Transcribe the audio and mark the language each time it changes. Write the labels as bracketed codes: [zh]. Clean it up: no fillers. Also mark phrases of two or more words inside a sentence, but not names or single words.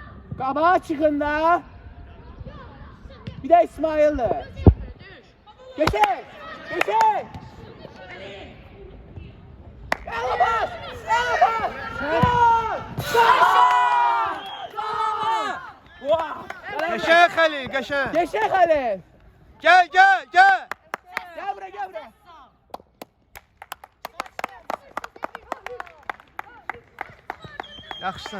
[az] Qabağa çıxın da. Bir də İsmail'dir. Geçək. Geçək. Əla bas. Əla bas. Geçək Xəlil, geçək. Geçək Xəlil. [tr] Gel, gel, gel. Gel buraya, gel buraya. [az] Yaxşısan.